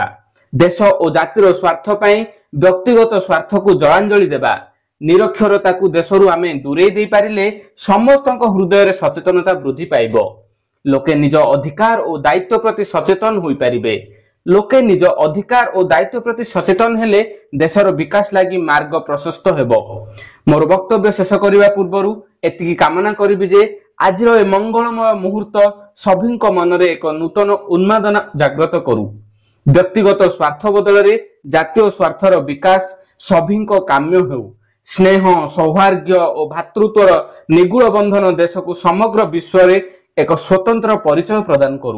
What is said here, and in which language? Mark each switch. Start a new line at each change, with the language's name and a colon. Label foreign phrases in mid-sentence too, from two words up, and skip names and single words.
Odia: ଦେଶ ଓ ଜାତିର ସ୍ୱାର୍ଥ ପାଇଁ ବ୍ୟକ୍ତିଗତ ସ୍ୱାର୍ଥ କୁ ଜଳାଞ୍ଜଳି ଦେବା। ନିରକ୍ଷରତା କୁ ଦେଶରୁ ଆମେ ଦୂରେଇ ଦେଇ ପାରିଲେ ସମସ୍ତଙ୍କ ହୃଦୟ ରେ ସଚେତନତା ବୃଦ୍ଧି ପାଇବ। ଲୋକେ ନିଜ ଅଧିକାର ଓ ଦାୟିତ୍ୱ ପ୍ରତି ସଚେତନ ହୋଇ ପାରିବେ। ଲୋକେ ନିଜ ଅଧିକାର ଓ ଦାୟିତ୍ୱ ପ୍ରତି ସଚେତନ ହେଲେ ଦେଶର ବିକାଶ ଲାଗି ମାର୍ଗ ପ୍ରଶସ୍ତ ହେବ। ମୋର ବକ୍ତବ୍ୟ ଶେଷ କରିବା ପୂର୍ବରୁ ଏତିକି କାମନା କରିବି ଯେ ଆଜିର ଏ ମଙ୍ଗଳମୟ ମୁହୂର୍ତ୍ତ ସଭିଙ୍କ ମନରେ ଏକ ନୂତନ ଉନ୍ମାଦନା ଜାଗ୍ରତ କରୁ। ବ୍ୟକ୍ତିଗତ ସ୍ୱାର୍ଥ ବଦଳ ରେ ଜାତୀୟ ସ୍ୱାର୍ଥର ବିକାଶ ସଭିଙ୍କ କାମ୍ୟ ହେଉ। ସ୍ନେହ, ସୌଭାଗ୍ୟ ଓ ଭ୍ରାତୃତ୍ୱର ନିଗୂଢ଼ ବନ୍ଧନ ଦେଶ କୁ ସମଗ୍ର ବିଶ୍ୱ ରେ ଏକ ସ୍ୱତନ୍ତ୍ର ପରିଚୟ ପ୍ରଦାନ କରୁ।